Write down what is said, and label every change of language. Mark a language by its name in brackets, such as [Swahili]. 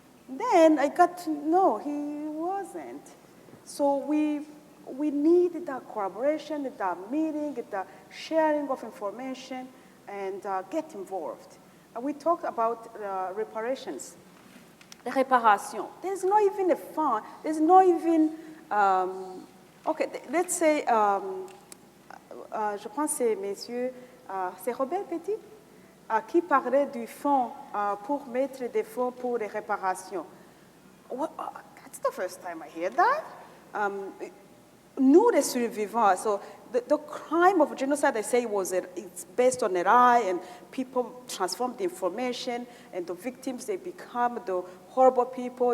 [English] Then I got to know he wasn't. So we need that collaboration, that meeting, the sharing of information, and get involved. We talked about reparations. The réparation. There's not even a fund. There's not even, okay, let's say, [French] je pense c'est messieurs, c'est Robert Petit qui parlait du fonds pour mettre des fonds pour les réparations. [English] Well, that's the first time I hear that. [French] Nous, les survivants, [English] so the crime of genocide, I say, it's based on a lie, and people transform the information, and the victims, they become the horrible people.